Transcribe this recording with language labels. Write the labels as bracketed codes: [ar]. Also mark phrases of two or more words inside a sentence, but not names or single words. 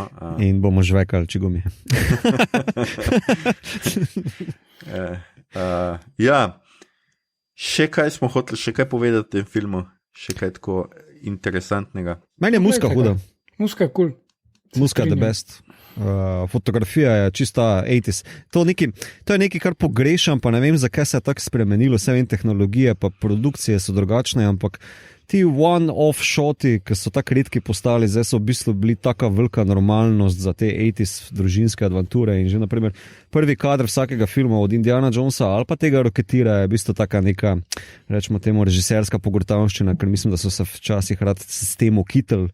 [sl] In bomo žvekali čigumi. Ja. Še kaj smo hoteli, še kaj povedati o tem filmu? Še kaj tako interesantnega? Meni je muska huda. Muska je cool. Muska je [en] the best. [sl] Fotografija je čista 80s. To je nekaj, kar pogrešam, pa ne vem, zakaj se je tako spremenilo. Vse vem, tehnologije pa produkcije so drugačne, ampak ti one-off shoti, ki so tako redki postali, zdaj so v bistvu bili taka velika normalnost za te 80s družinske adventure. In že, naprimer, prvi kadr vsakega filma od Indiana Jonesa ali pa tega Roketira je v bistvu taka neka, rečemo temu, režiserska pogruntavščina, ker mislim, da so se včasih rad s tem okitili.